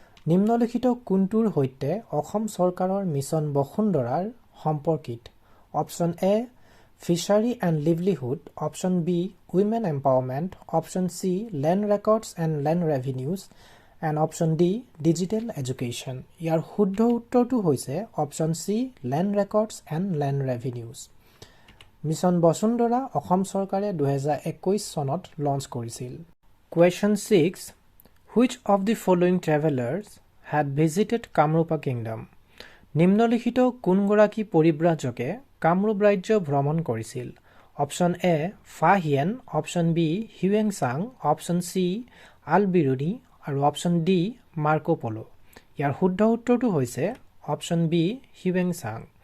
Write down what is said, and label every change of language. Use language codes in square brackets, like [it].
[as] নিম্নলিখিত কোনটোৰ সৈতে অসম চৰকাৰৰ মিছন বসুন্ধৰাৰ সম্পৰ্কিত? Option A fishery and livelihood, option B women empowerment, option C land records and land ৰেভিনিউজ and option D digital education. ইয়াৰ শুদ্ধ উত্তৰটো হৈছে option C land records and land ৰেভিনিউজ। Mission বসুন্ধৰা অসম চৰকাৰে 2021 চনত launch কৰিছিল। [en] Question 6. Which of the following travelers had visited Kamarupa kingdom? [as] নিম্নলিখিত কোনগৰাকী পৰিব্ৰাজকে কামৰূপ ৰাজ্য ভ্ৰমণ কৰিছিল? অপশন এ ফা হিয়েন, অপশন বি হিউৱেং চাং, অপশন চি আলবিৰুনি আৰু অপশন ডি মাৰ্কো পলো। ইয়াৰ শুদ্ধ উত্তৰটো হৈছে অপশন বি হিউৱেং চাং।